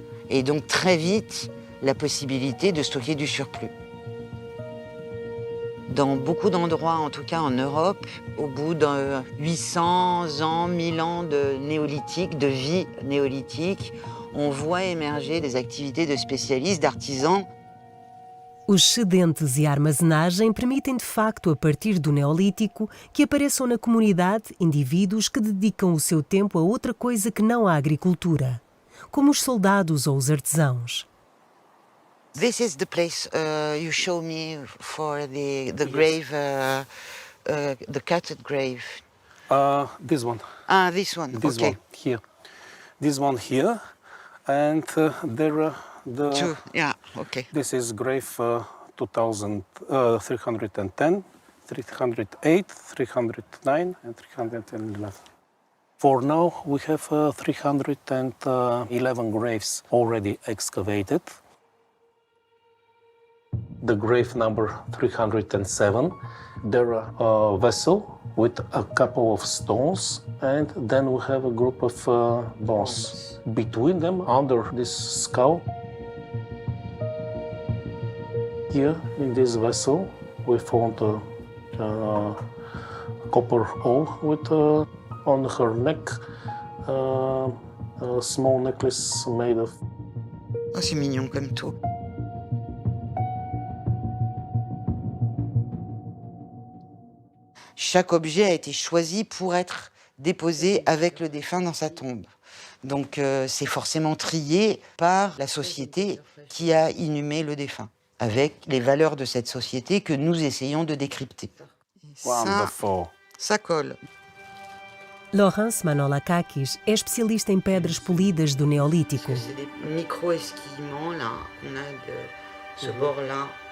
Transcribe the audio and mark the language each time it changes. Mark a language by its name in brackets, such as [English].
[French] Et donc très vite, la possibilité de stocker du surplus. Dans beaucoup d'endroits, en tout cas en Europe, au bout de 800 ans, 1000 ans de néolithique, de vie néolithique, on voit émerger des activités de spécialistes, d'artisans. [Portuguese] Os excedentes e a armazenagem permitem de facto, a partir do Neolítico, que apareçam na comunidade indivíduos que dedicam o seu tempo a outra coisa que não a agricultura, como os soldados ou os artesãos. [English] This is the place you show me for the grave, the cutted grave. This one. Ah, this one. This okay. one here. This one here, and there are the. Two. Yeah. Okay. This is grave 310, 308, 309, and 311. For now, we have 311 graves already excavated. The grave number 307, there are a vessel with a couple of stones, and then we have a group of bones. Between them, under this skull, here in this vessel, we found a copper awl with on her neck a small necklace made of. [French] Oh, c'est mignon comme tout. Chaque objet a été choisi pour être déposé avec le défunt dans sa tombe. Donc c'est forcément trié par la société qui a inhumé le défunt, avec les valeurs de cette société que nous essayons de décrypter. Ça colle. [Portuguese] Laurence Manolakakis é especialista em pedras polidas do Neolítico. [French] C'est des micro-esquillements là, on a de ce bord-là.